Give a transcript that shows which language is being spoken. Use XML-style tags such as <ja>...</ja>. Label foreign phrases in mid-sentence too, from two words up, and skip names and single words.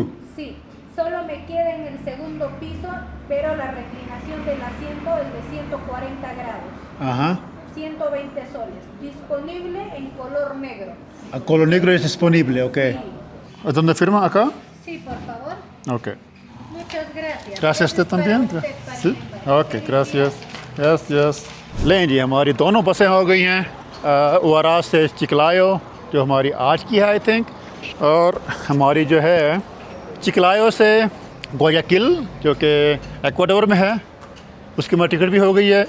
<es>Sí, solo me queda en el segundo piso, pero la reclinación del asiento es de 140 grados. Ajá. 120 soles. Disponible en color negro. A color negro es disponible, ok. Sí. ¿Dónde firma? ¿Acá? Sí, por favor. Ok. Muchas gracias. Gracias usted Para también. usted, para Sí. embarcar.</es> <en>Okay, gracias. Yes yes.</en> <hi>लें जी, हमारी दोनों बसें हो गई हैं उआरा से चिकलायो, जो हमारी आज की है</hi> <en>I think,</en> <hi>और हमारी जो है चिकलायो से गुआयाकिल, जो कि एक्वाडोर में है, उसकी हमारी टिकट भी हो गई है।</hi>